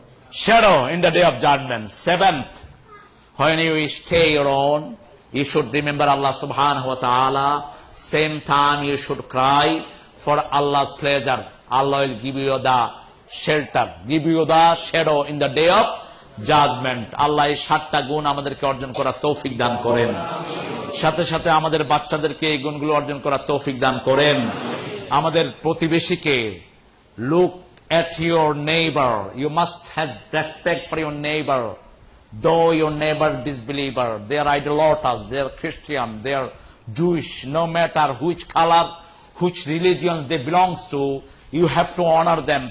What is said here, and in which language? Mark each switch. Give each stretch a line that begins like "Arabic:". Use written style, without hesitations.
English: Shadow in the day of judgment. 7th, when you stay your own, you should remember Allah subhanahu wa ta'ala. Same time you should cry for Allah's pleasure. Allah will give you the shelter, give you the shadow in the day of judgment.
Bangla: Allah এই 7টা গুণ আমাদেরকে অর্জন করার তৌফিক দান করেন। সাথে সাথে আমাদের বাচ্চাদেরকে এই গুণগুলো অর্জন করার তৌফিক দান করেন। আমাদের প্রতিবেশীকে,
English: look at your neighbor. You must have respect for your neighbor. Though your neighbor disbeliever, they are idolaters, they are Christian, they are Jewish, no matter which color, which religion they belongs to, you have to honor them.